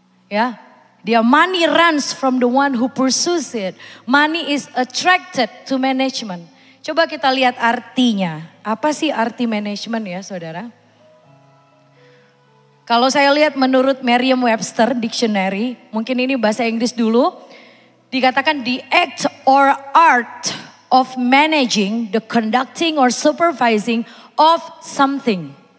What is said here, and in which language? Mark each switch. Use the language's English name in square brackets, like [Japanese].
[Indonesian] Ya, dia [English] money runs from the one who pursues it. Money is attracted to management. [Indonesian] Coba kita lihat artinya. Apa sih arti manajemen ya saudara? Kalau saya lihat menurut Merriam-Webster Dictionary, mungkin ini bahasa Inggris dulu. Dikatakan [English] the act or art of managing, the conducting or supervising of something.